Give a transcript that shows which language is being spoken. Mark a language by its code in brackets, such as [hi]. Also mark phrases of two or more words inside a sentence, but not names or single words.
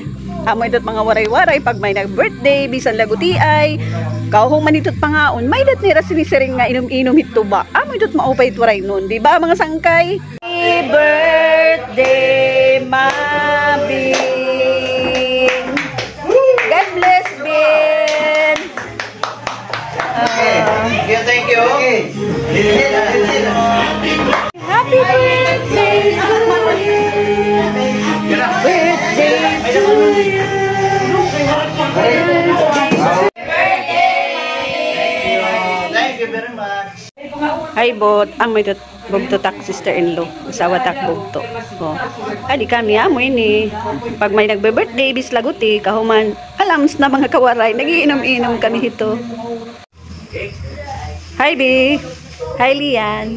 [war] Amo ito't mga waray-waray pag may nag-birthday, bisan laguti ay kauhong manitot pangaon, may dat nira sinisiring nga inom-inom hito ba? Amo ito't maupay turay nun, di ba mga sangkay? [en] Happy birthday, Mabin! God bless, Ben! Thank you. Happy birthday to you! Birthday to you! Thank you very much. [war] Hi bot, amoy to bugto tak sister-in-law, asawa tak bugto. Oh. Adi kami amo ini. Pag may nagbe-birthday bis laguti, kahuman alams na mga kawaray, nagiinom-inom kami hito. [en] Hi B. Hi Lian.